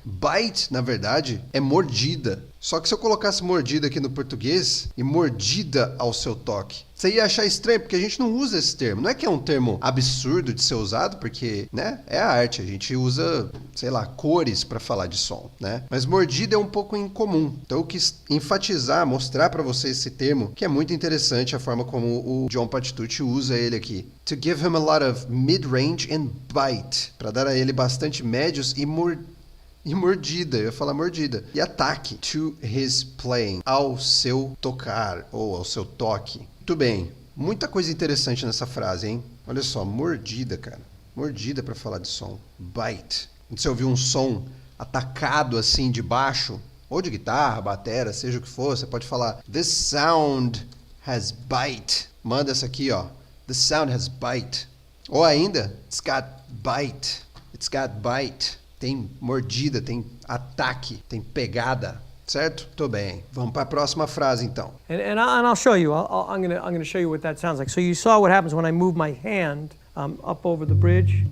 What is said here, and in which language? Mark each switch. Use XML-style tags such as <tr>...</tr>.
<pt>Bite, na verdade, é mordida. Só que se eu colocasse mordida aqui no português e mordida ao seu toque, você ia achar estranho, porque a gente não usa esse termo. Não é que é um termo absurdo de ser usado, porque, né, é a arte. A gente usa, sei lá, cores para falar de som, né? Mas mordida é um pouco incomum. Então eu quis enfatizar, mostrar para vocês esse termo, que é muito interessante a forma como o John Patitucci usa ele aqui.</pt> <en>To give him a lot of mid-range and bite.</en> <pt>Para dar a ele bastante médios e mordida, eu ia falar mordida. E ataque. To his playing. Ao seu tocar, ou ao seu toque. Muito bem. Muita coisa interessante nessa frase, hein? Olha só, mordida, cara. Mordida para falar de som. Bite. Quando você ouvir um som atacado assim de baixo, ou de guitarra, batera, seja o que for, você pode falar This sound has bite. Manda essa aqui, ó. This sound has bite. Ou ainda, It's got bite.</pt> <en>It's got bite.</en> <pt>Tem mordida, tem ataque, tem pegada, certo? Tô bem. Vamos para a próxima frase, então.</pt> <en>And I'll show you. I'm gonna show you what that sounds like. So you saw what happens when I move my hand up over the bridge.</en>